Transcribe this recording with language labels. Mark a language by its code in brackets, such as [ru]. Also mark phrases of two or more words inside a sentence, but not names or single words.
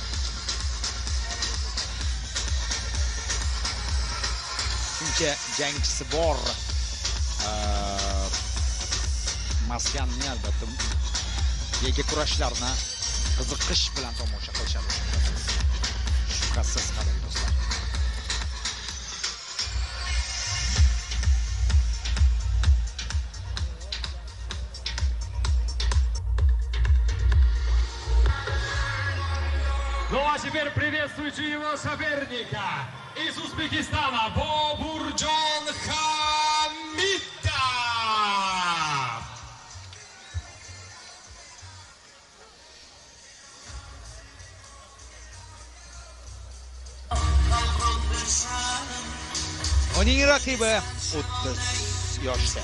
[uz] Shuncha jangchisi bor. Maskanni albatta yakka kurashlarni qiziqish bilan tomosha qilishadi. Shubhasiz qadrli do'stlar. [ru] Ну а теперь приветствуйте его соперника из Узбекистана Бобурjon Hamidov. [uz] Uning raqibi 30 yoshda.